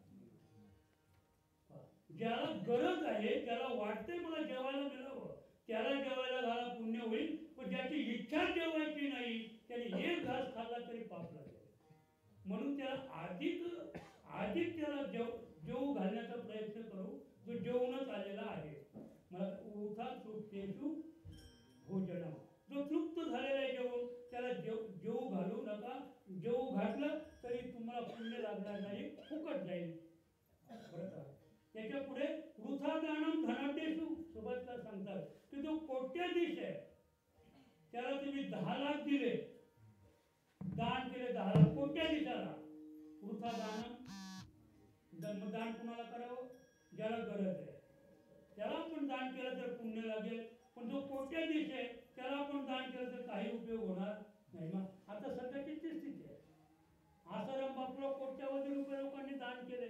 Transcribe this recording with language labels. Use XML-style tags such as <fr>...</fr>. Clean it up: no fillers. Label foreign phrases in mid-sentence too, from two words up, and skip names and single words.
<mr>ज्याला गरज आहे, ज्याला वाटतंय मला जेवायला मिळावं, त्याला जेवायला घाला, पुण्य होईल. पण ज्याची इच्छा जेवायची नाही त्याने एक घास खाल्ला तरी पाप लागेल. म्हणून त्याला अधिक त्याला जेवू घालण्याचा प्रयत्न करू, जो जेवूनच आलेला आहे.</mr> <sa>मला वृथा तृप्तेषु भोजनम,</sa> <mr>जो तृप्त झालेला आहे जेवून, त्याला जेवू घालू नका. जेवू घातलं तरी तुम्हाला पुण्य लागणार नाही, फुकट जाईल. बरं का, त्याच्या पुढे</mr> <sa>वृथा दानम धनाढ्येषु.</sa> <mr>सुभाषला सांगतात की जो कोट्याधीश आहे त्याला तुम्ही 10 लाख दिले, दान केले 10 लाख कोट्याधीशाला,</mr> <sa>वृथा दानम.</sa> <mr>दान कुणाला करावं? ज्याला गरज आहे त्याला आपण दान केलं तर पुण्य लागेल. पण जो कोट्याधीश आहे त्याला आपण दान केलं तर काही उपयोग होणार नाही. मग आता सध्याची ती स्थिती आहे. आसाराम बापूला कोट्यावधी रुपये लोकांनी दान केले.</mr>